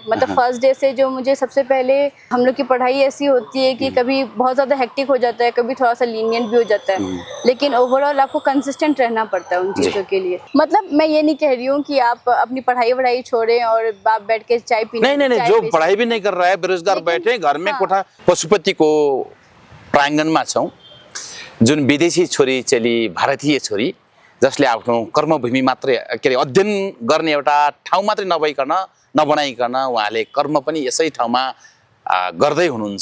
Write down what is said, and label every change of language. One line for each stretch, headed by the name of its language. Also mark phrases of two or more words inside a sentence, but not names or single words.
Hindi: मतलब फर्स्ट डे से जो मुझे सबसे पहले, हम लोग की पढ़ाई ऐसी होती है कि कभी बहुत ज़्यादा हेक्टिक हो जाता है, कभी थोड़ा सा लीनियंट भी हो जाता है, लेकिन ओवरऑल आपको कंसिस्टेंट रहना पड़ता है उन चीज़ों के लिए। मतलब मैं ये नहीं कह रही हूँ कि आप अपनी पढ़ाई छोड़ें और आप बैठ के चाय पीने, नहीं, जो पढ़ाई भी नहीं कर रहा है, बेरोजगार बैठे घर में कोठा।
Nepali: पशुपतिको प्राङ्गणमा छौँ, जुन विदेशी छोरी चेली, भारतीय छोरी जसले आफ्नो कर्मभूमि मात्रै के अरे अध्ययन गर्ने एउटा ठाउँ मात्रै नबनाइकन उहाँले कर्म पनि यसै ठाउँमा गर्दै हुनुहुन्छ।